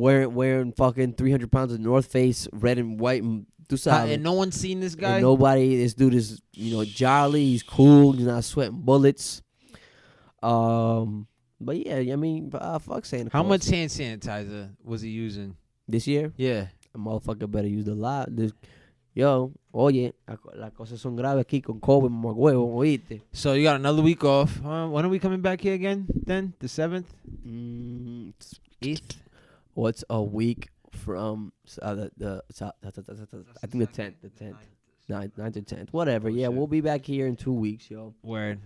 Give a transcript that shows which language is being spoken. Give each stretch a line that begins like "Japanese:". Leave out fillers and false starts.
English: Wearing fucking 300 pounds of North Face, red and white, and no one's seen this guy. And nobody. This dude is jolly. He's cool. He's not sweating bullets. But yeah, I mean, fuck Santa Claus. How much hand sanitizer was he using this year? Yeah, a motherfucker better use the lot.
Spanish: Oye, las cosas son graves aquí con COVID, mamá huevo, oíste.
English: So you got another week off. When are we coming back here again? Then the 7th, 8th. What's a week from I think the 10th, 9th or 10th, whatever. Yeah, we'll be back here in 2 weeks, yo. Word.